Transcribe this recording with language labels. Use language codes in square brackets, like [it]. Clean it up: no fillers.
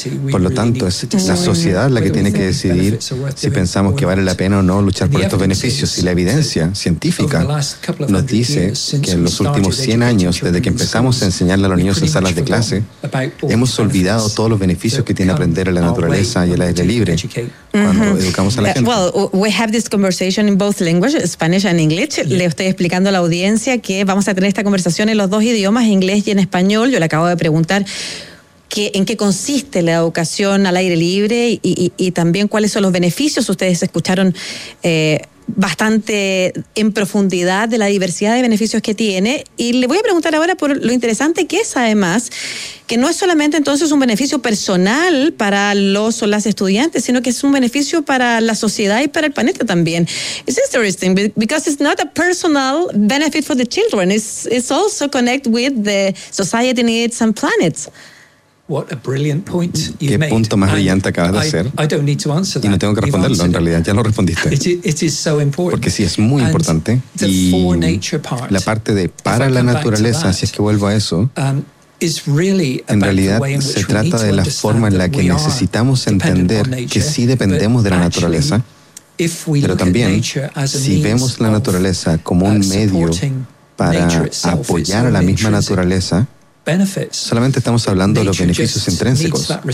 [es] Por lo tanto, es la sociedad la que tiene que decidir si pensamos que vale la pena o no luchar por estos beneficios. Y la evidencia científica nos dice que en los últimos 100 años, desde que empezamos a enseñarle a los niños en salas de clase, hemos olvidado todos los beneficios que tiene aprender en la naturaleza y el aire libre cuando educamos a la gente. [en] Well, we have this conversation in both languages, Spanish and English. [es] Le estoy explicando a la audiencia que vamos a tener esta conversación en los dos idiomas, inglés y en español. Yo le acabo de preguntar ¿en qué consiste la educación al aire libre y también cuáles son los beneficios? Ustedes escucharon bastante en profundidad de la diversidad de beneficios que tiene. Y le voy a preguntar ahora por lo interesante que es, además, que no es solamente entonces un beneficio personal para los o las estudiantes, sino que es un beneficio para la sociedad y para el planeta también. [en] It's interesting because it's not a personal benefit for the children. It's also connect with the society needs and planets. What a brilliant point you made. [es] Qué punto más brillante acabas de hacer. [en] I don't need to answer that. [es] Y no tengo que responderlo, en realidad ya lo respondiste. [en] It is so important. [es] Porque sí, es muy importante. Y la parte de para la naturaleza, si es que vuelvo a eso, en realidad se trata de la forma en la que necesitamos entender que sí dependemos de la naturaleza, pero también si vemos la naturaleza como un medio para apoyar a la misma naturaleza, solamente estamos hablando de los beneficios intrínsecos.